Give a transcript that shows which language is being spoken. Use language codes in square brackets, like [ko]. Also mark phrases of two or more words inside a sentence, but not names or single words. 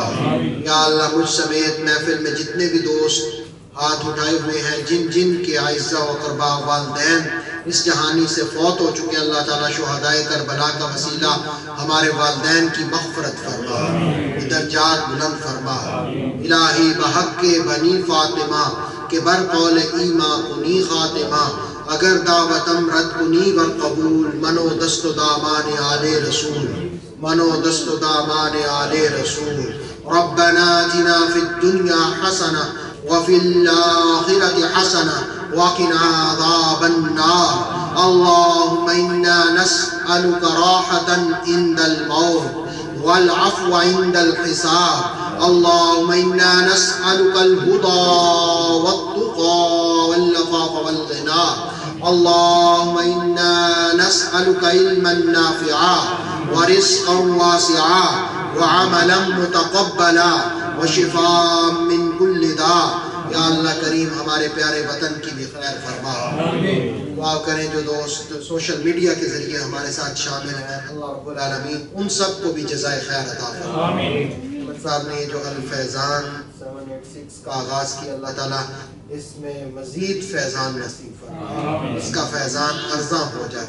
[ur] یا اللہ مجھ سمیت محفل میں جتنے بھی دوست ہاتھ اٹھائے ہوئے ہیں، جن جن کے اعزاء و اقرباء والدین اس جہانی سے فوت ہو چکے ہیں، اللہ تعالیٰ شہدائے کربلا کا وسیلہ ہمارے والدین کی مغفرت فرما، درجات بلند فرما۔ [fa] الہی بحق بنی فاطمہ کہ بر قول ایما کنی خاتمہ، اگر دعوتم رد کنی ور قبول، منو دست و دامان آل رسول، منو دست و دامان آل رسول۔ [ar] ربنا آتنا فی الدنیا حسنہ وفي الآخرة حسنة وقنا عذاب النار۔ اللهم إنا نسألك راحة عند الموت والعفو عند الحساب۔ اللهم إنا نسألك الهدى والتقى والعفاف والغنى۔ اللهم إنا نسألك علما نافعا ورزقا واسعا وعملا متقبلا وشفاء من كل داء۔ [ur] یا اللہ کریم ہمارے پیارے وطن کی بھی خیر فرما۔ دعا کریں جو دوست سوشل میڈیا کے ذریعے ہمارے ساتھ شامل ہیں، اللہ [ar] رب العالمین [ur] ان سب کو بھی جزائے خیر عطا فرما۔ احمد صاحب نے جو الفیضان 786 کا آغاز کیا، اللہ تعالیٰ اس میں مزید فیضان نصیب فرما، اس کا فیضان ارزاں ہو جائے۔